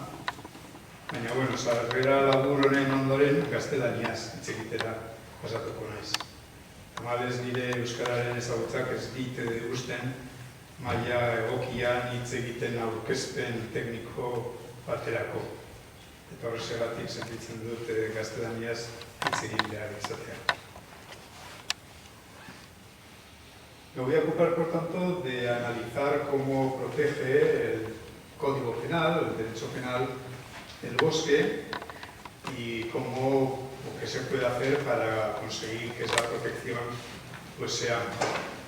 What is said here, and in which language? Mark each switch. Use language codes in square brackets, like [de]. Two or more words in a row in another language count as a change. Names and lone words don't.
[eu] Baina, bueno, sarrera labur honen ondoren gaztelaniaz hitz egitera pasatuko naiz. Tamalez nire euskararen ezagutzak ez dit usten maila egokian hitz egiten aurkezpen tekniko baterako. Eta horregatik sentitzen dut gaztelaniaz hitz egin behar izatea. [es] Me voy a ocupar, por tanto, de analizar cómo protege el Código Penal, el derecho penal, el bosque y cómo o qué se puede hacer para conseguir que esa protección pues, sea mejor.